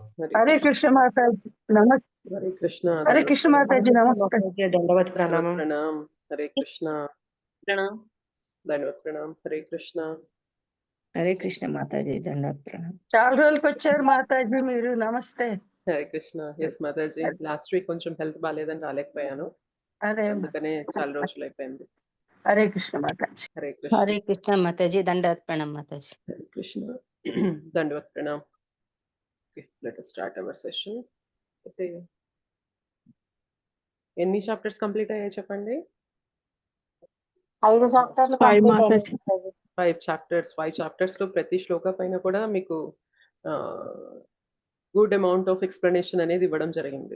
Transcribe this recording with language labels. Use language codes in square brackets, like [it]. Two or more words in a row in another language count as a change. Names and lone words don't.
[hi] हरे कृष्ण माता जी नमस्ते। हरे कृष्ण हरे कृष्ण माता जी नमस्ते। दंडवत प्रणाम। प्रणाम। हरे कृष्ण प्रणाम। दंडवत प्रणाम। हरे कृष्ण हरे कृष्ण माता जी दंडवत प्रणाम। [te] चार రోజులకు వచ్చారు మాతాజీ మీరు నమస్తే. హరే కృష్ణ. ఎస్ మాతాజీ, [en] last week [te] కొంచెం హెల్త్ బాగాలేదని రాలేకపోయాను, అదే అందుకనే చాలా రోజులు అయిపోయింది. హరే కృష్ణ మాతాజీ. హరే కృష్ణ. [hi] हरे कृष्ण माता जी दंडवत प्रणाम माता जी। [te] హరే కృష్ణ దండవత్ ప్రణామ్. [en] let us start our session. [te] అయితే ఎన్ని [en] chapters complete [te] అయ్యాయి చెప్పండి? 5 [en] chapters complete [te] అయ్యాయి. 5 చాప్టర్స్. 5 చాప్టర్స్ లో ప్రతి శ్లోక పైన కూడా మీకు [en] good amount of explanation [te] అనేది ఇవ్వడం జరిగింది.